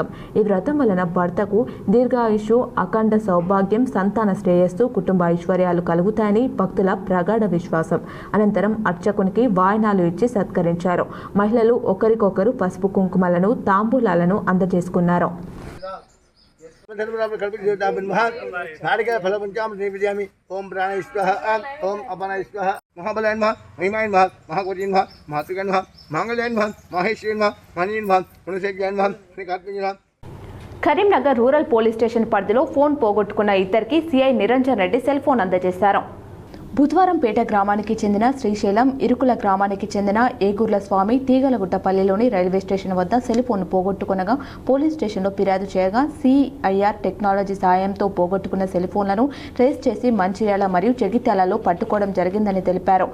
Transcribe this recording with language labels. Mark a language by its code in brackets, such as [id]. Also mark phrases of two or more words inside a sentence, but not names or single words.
[te] ఈ వ్రతం వలన భర్తకు దీర్ఘాయుషు, అఖండ సౌభాగ్యం, సంతాన శ్రేయస్సు, కుటుంబ ఐశ్వర్యాలు కలుగుతాయని భక్తుల ప్రగాఢ విశ్వాసం. అనంతరం అర్చకునికి వాయనాలు ఇచ్చి సత్కరించారు. మహిళలు ఒకరికొకరు పసుపు కుంకుమలను, తాంబూలాలను అందజేసుకున్నారు. [sa] ओम प्राणाय स्वाहा ओम अपानाय स्वाहा महाबलाय नमः महिमाय नमः महाकोटिय नमः महात्रिकाय नमः मांगल्याय नमः माहेश्वराय नमः मणिये नमः गुणशेखराय नमः श्रीकार्तिकेय नमः. [te] కరీంనగర్ రూరల్ పోలీస్ స్టేషన్ పరిధిలో ఫోన్ పోగొట్టుకున్న ఇద్దరికి సిఐ నిరంజన్ రెడ్డి [en] cell phone [te] అందజేశారు. బుధవారంపేట గ్రామానికి చెందిన శ్రీశైలం, ఇరుకుల గ్రామానికి చెందిన ఏగుర్ల స్వామి తీగలగుట్టపల్లిలోని [en] railway station [te] వద్ద [en] cell phone [te] పోగొట్టుకునగా [en] police stationలో [te] ఫిర్యాదు చేయగా సిఐఆర్ టెక్నాలజీ సాయంతో పోగొట్టుకున్న [en] cell phoneలను [te] ట్రేస్ చేసి మంచిర్యాల మరియు జగిత్యాలలో పట్టుకోవడం జరిగిందని తెలిపారు.